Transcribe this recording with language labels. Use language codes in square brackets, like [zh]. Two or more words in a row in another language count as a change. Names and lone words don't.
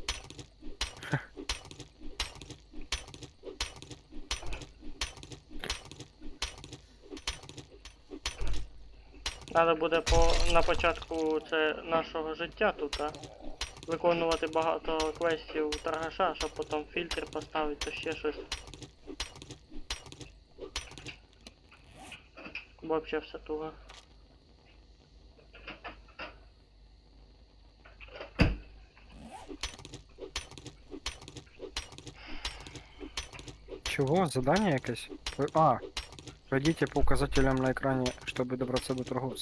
[uk] Надо буде на початку це нашого життя тут, а? Виконувати багато квестів торгаша, щоб потім фільтр поставити, то ще щось. Бо взагалі все туго. [ru] Чего? Задание якесь? А, пройдите по указателям на экране, чтобы добраться до торговца.